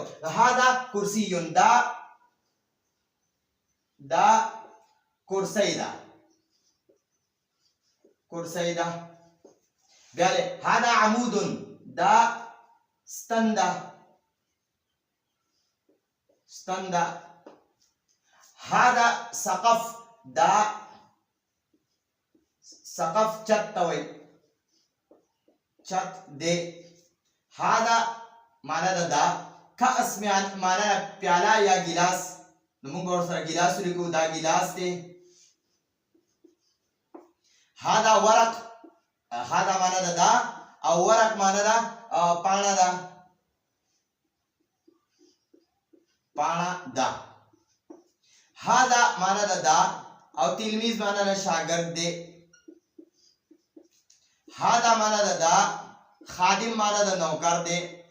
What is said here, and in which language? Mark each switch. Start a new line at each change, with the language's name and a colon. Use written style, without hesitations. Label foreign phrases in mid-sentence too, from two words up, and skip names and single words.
Arabic: هاذا کرسی
Pashto: دا کرسی دا بیا له
Arabic: هاذا عمود
Pashto: دا ستند
Arabic: هذا سقف
Pashto: دا سقف چت توي چت دے. هذا معنا دا کاس معنا پیالا یا ګلاس. نو موږ ورسره ګلاس لیکو. دا ګلاس دی.
Arabic: هذا ورق.
Pashto: هذا معنا دا او ورق معنا دا پانا دا. هذا معنا دا او تلمیذ معنا دا شاگرد دی. هذا معنا دا خادم معنا دا نوکر دی.